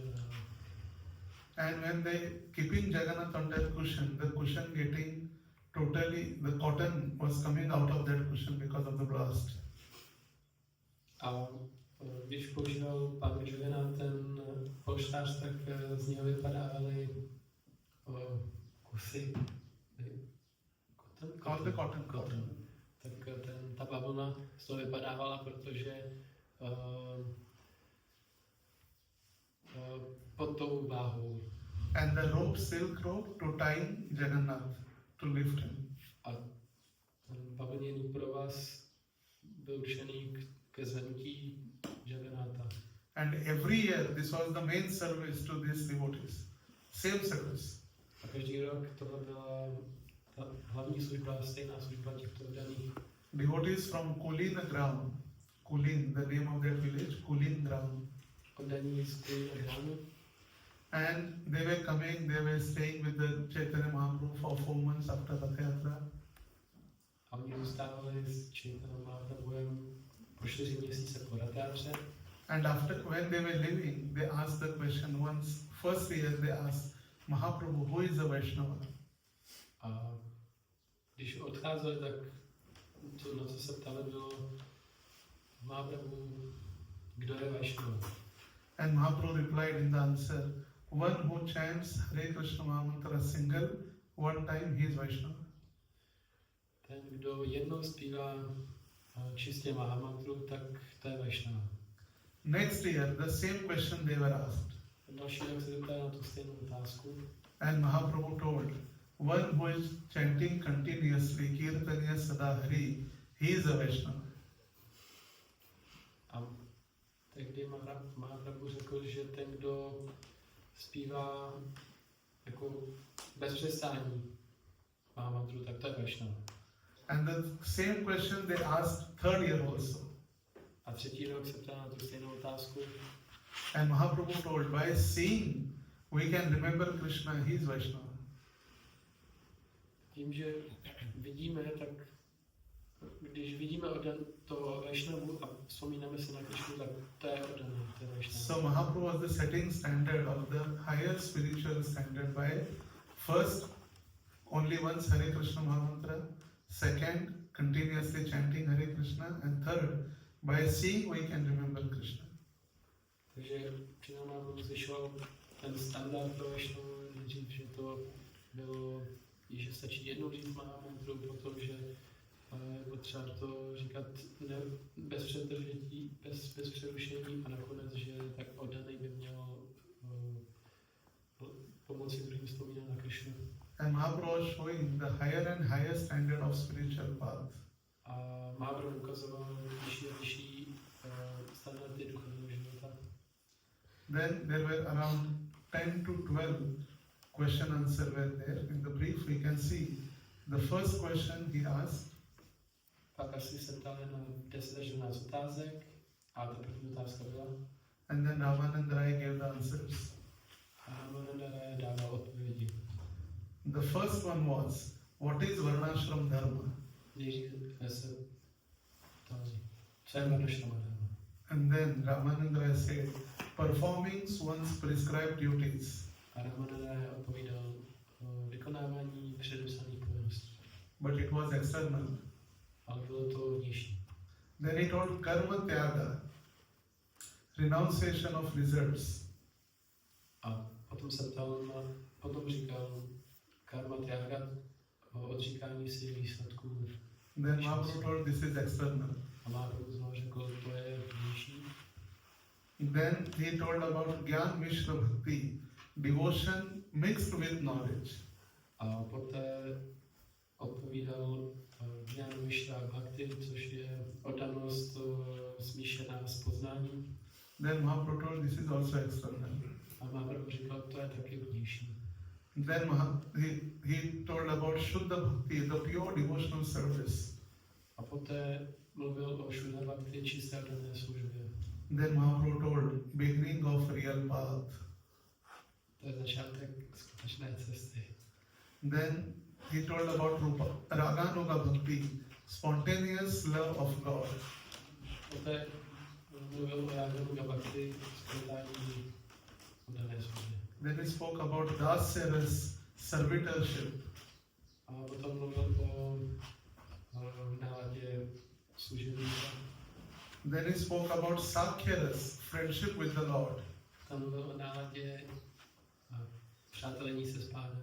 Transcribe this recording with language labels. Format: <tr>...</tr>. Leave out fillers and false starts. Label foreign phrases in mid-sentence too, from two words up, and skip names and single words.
<en>And when they keeping Jagannath on that cushion, the cushion getting totally, the cotton was coming out of that cushion because of the blast.</en> <cs>A když používal pan Jagannath ten polštář, tak z něho vypadávaly kusy.</cs> <en>Cotton.</en> <cs>Tak ta bavlna z toho vypadávala, protože pod tou váhou.</cs> <en>And the rope, silk rope, to tie Jagannath, to lift him.</en> <cs>A ten bavlněný provaz byl určený ke zvednutí Jagannatha.</cs> <en>And every year, this was the main service to these devotees. Same service.</en> <cs>A každý rok tohle byla ta hlavní služba, stejná služba těchto oddaných.</cs> <en>Devotees from Kulin Gram, Kulin, the name of that village, Kulin Gram.</en> <cs>Oddaní z Kulina Gramu.</cs> <en>And they were coming, they were staying with the Chaitanya Mahaprabhu for 4 months after Rath Yatra.</en> <cs>A oni zůstávali s Chaitanya Mahaprabhuem po 4 měsíce po Rath.</cs> <en>And after, when they were leaving, they asked the question once, first year they asked, Mahaprabhu, who is a Vaishnava?</en> <cs>A když odcházeli, tak to, na co se ptali, bylo Mahaprabhu, kdo je Vaishnava?</cs> <en>And Mahaprabhu replied in the answer, one who chants Hare Krishna Mahamantra single, one time he is Vaishnava.</en> <cs>Ten, kdo jednou zpívá čistě Mahamantru, tak to je Vaishnava.</cs> <en>Next year, the same question they were asked.</en> <cs>Další rok se zeptali na tu stejnou otázku.</cs> <en>And Mahaprabhu told, one who is chanting continuously</en> <sa>Kirtanya Sada Hari,</sa> <en>he is a Vaishnava.</en> <cs>A tehdy Mahaprabhu řekl, že ten, kdo zpívá jako bez přestání Mahamantru, tak to je Vaishnava.</cs> <en>And the same question they asked third year also.</en> <cs>A třetí rok se ptali na tu stejnou otázku.</cs> <en>And Mahaprabhu told, by seeing we can remember Krishna, he is Vaishnava.</en> <cs>Tím, že vidíme, tak když vidíme toho Vaishnavu a vzpomínáme si na Krishnu, tak to je oddaný, to je Vaishnava.</cs> <en>So Mahaprabhu was the setting standard of the higher spiritual standard by first only once Hare Krishna Mahamantra, second continuously chanting Hare Krishna, and third by seeing we can remember Krishna.</en> <cs>Takže Krishna Mahaprabhu zvyšoval ten standard pro Vaishnavu, nejdřív, že to bylo, že stačí jednou říct Mahamantru, potom, že je potřeba to říkat bez přetržití, bez přerušení a nakonec, že tak oddaný by měl pomoci druhým vzpomínat na Krishnu.</cs> <en>And Mahaprabhu was showing the higher and higher standard of spiritual path.</en> <cs>A Mahaprabhu ukazoval vyšší a vyšší standardy duchovního života.</cs> <en>Then there were around 10 to 12 question answer were there. In the brief we can see the first question he asked,</en> <cs>Pak asi se ptali na 10 až 12 otázek a ta první otázka byla</cs> <en>and then Ramanand Rai gave the answers.</en> <cs>a Ramananda Raya dával odpovědi.</cs> <en>The first one was, what is</en> <sa>Varnashram Dharma?</sa> <cs>Nejdřív se ptali, co je</cs> <sa>Varnashrama dharma.</sa> <en>And then Ramanand Rai said, performing one's prescribed duties.</en> <cs>A Ramananda Raya odpovídal vykonávání předepsaných povinností.</cs> <en>But it was external.</en> <cs>Ale bylo to vnější.</cs> <en>Then he told</en> <sa>karma tyaga,</sa> <en>renunciation of results.</en> <cs>A potom se ptal potom říkal</cs> <sa>karma tyaga,</sa> <cs>odříkání si výsledků.</cs> <en>Then Mahaprabhu told this is external.</en> <cs>A Mahaprabhu znovu řekl, to je vnější.</cs> <en>Then he told about</en> <sa>Gyan Mishra Bhakti,</sa> <en>devotion mixed with knowledge.</en> <cs>A poté odpovídal</cs> <sa>Jnana Mishra Bhakti,</sa> <cs>což je oddanost smíšená s poznáním.</cs> <en>Then Mahaprabhu told this is also external.</en> <cs>A Mahaprabhu říkal, to je taky vnější.</cs> <en>Then he told about</en> <sa>Shuddha Bhakti,</sa> <en>the pure devotional service.</en> <cs>A poté mluvil o</cs> <sa>Šuddha Bhakti,</sa> <cs>čisté oddané službě.</cs> <en>Then Mahaprabhu told beginning of real path.</en> <cs>To je začátek skutečné cesty.</cs> <en>Then he told about Rupa,</en> <sa>Raganuga Bhakti,</sa> <en>spontaneous love of God.</en> <cs>Poté mluvil o</cs> <sa>Raganuga Bhakti,</sa> <cs>spontánní oddané službě.</cs> <en>Then he spoke about Dasyaras, servitorship.</en> <cs>A potom mluvil o náladě služebníka.</cs> <en>Then he spoke about Sakhyaras, friendship with the Lord.</en> <cs>Tam mluvil o náladě přátelení se s Pánem.</cs>